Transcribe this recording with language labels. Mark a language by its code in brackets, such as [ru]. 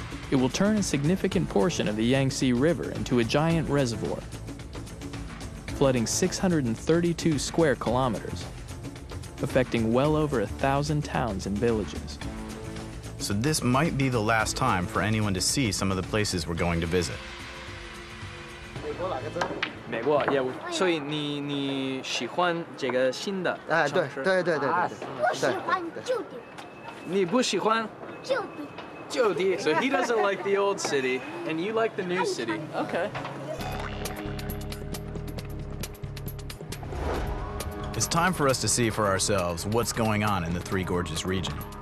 [en] It will turn a significant portion of the Yangtze River into a giant reservoir, flooding 632 square kilometers, affecting well over 1,000 towns and villages. So this might be the last time for anyone to see some of the places we're going to visit. [zh] 美国业务，所以你喜欢这个新的城市？对。不喜欢旧的。你不喜欢旧的。 [en] 旧的 So he doesn't like the old city, and you like the new city. Okay. It's time for us to see for ourselves what's going on in the Three Gorges region.